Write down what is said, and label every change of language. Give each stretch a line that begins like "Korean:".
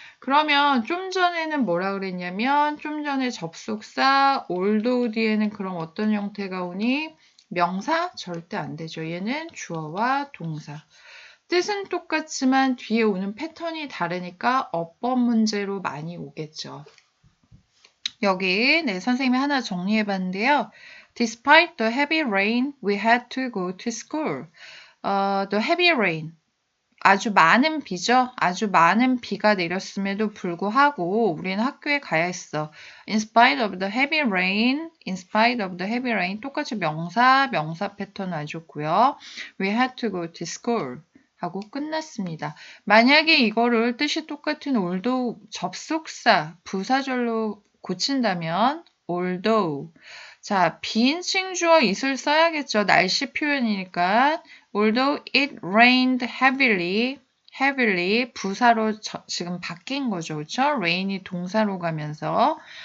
Korean: 그러면 좀 전에는 뭐라 그랬냐면 좀 전에 접속사 although 뒤에는 그럼 어떤 형태가 오니? 명사? 절대 안 되죠. 얘는 주어와 동사. 뜻은 똑같지만 뒤에 오는 패턴이 다르니까 어법 문제로 많이 오겠죠. 여기 네, 선생님이 하나 정리해 봤는데요.
English: Despite the heavy rain, we had to go to school. The heavy rain.
Korean: 아주 많은 비죠. 아주 많은 비가 내렸음에도 불구하고 우리는 학교에 가야 했어.
English: In spite of the heavy rain, in spite of the heavy rain
Korean: 똑같이 명사 패턴 와줬고요.
English: We had to go to school.
Korean: 하고 끝났습니다. 만약에 이거를 뜻이 똑같은 although 접속사 부사절로 고친다면 although 자 비인칭 주어 it을 써야겠죠. 날씨 표현이니까
English: although it rained heavily
Korean: 부사로 지금 바뀐 거죠. 그렇죠? rain이 동사로 가면서